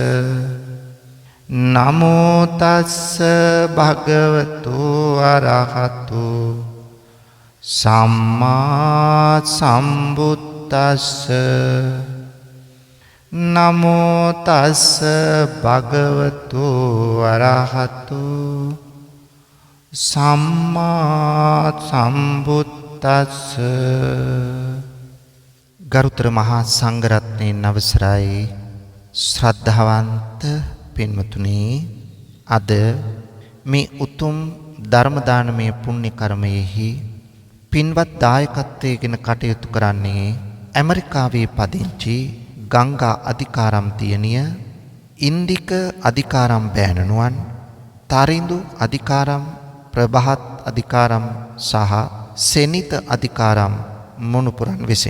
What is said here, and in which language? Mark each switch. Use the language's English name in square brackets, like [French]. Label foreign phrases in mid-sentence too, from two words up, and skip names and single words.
[Pali] නමෝ තස්ස භගවතු අරහතු සම්මා සම්බුද්දස්ස. නමෝ තස්ස භගවතු අරහතු සම්මා සම්බුද්දස්ස. [Sinhala] ගරුතර මහා සංඝරත්නයන් අවසරයි ශ්‍රද්ධාවන්ත පින්වතුනි, අද මේ උතුම් ධර්ම දානමය පුණ්‍ය කර්මයෙහි පින්වත් දායකත්වයෙන් කටයුතු කරන්නේ ඇමරිකාවේ පදිංචි ගංගා අධිකාරම් තියනිය, ඉන්දික අධිකාරම් බෑණනුවන්, තරිඳු අධිකාරම්, ප්‍රභාත් අධිකාරම් සහ සෙනිත අධිකාරම් මොනුපුරන් විසින්.